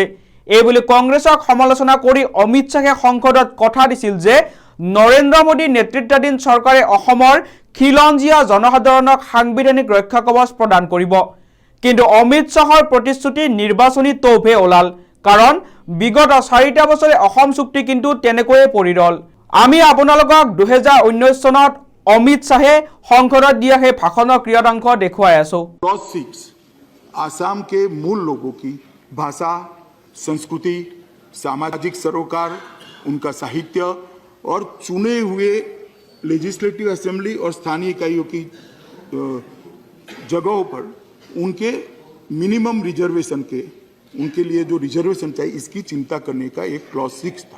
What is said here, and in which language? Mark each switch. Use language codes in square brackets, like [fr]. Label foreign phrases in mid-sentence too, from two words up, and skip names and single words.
[as] এইবুলি কংগ্ৰেছক সমালোচনা কৰি অমিত শ্বাহে সংসদত কথা দিছিল যে নৰেন্দ্ৰ মোদী নেতৃত্বাধীন চৰকাৰে অসমৰ খিলঞ্জীয়া জনসাধাৰণক সাংবিধানিক ৰক্ষা কবচ প্ৰদান কৰিব। কিন্তু অমিত শ্বাহৰ প্ৰতিশ্ৰুতি নিৰ্বাচনী তৌফে ওলাল, কাৰণ বিগত 4টা বছৰে অসম চুক্তি কিন্তু তেনেকৈয়ে পৰি ৰল। আমি আপোনালোকক 2019 চনত অমিত শ্বাহে সংসদত দিয়া সেই ভাষণৰ ক্ৰিয়াদাংশ দেখুৱাই আছো। [hi] क्लॉज 6 आसाम के मूल लोगों की भाषा, संस्कृति, सामाजिक सरोकार, उनका साहित्य और चुने हुए [en] legislative assembly [hi] और स्थानीय इकाइयों की जगहों पर उनके [en] minimum reservation [hi] के उनके लिए जो रिजर्वेशन चाहिए इसकी चिंता करने का एक क्लॉज 6 था।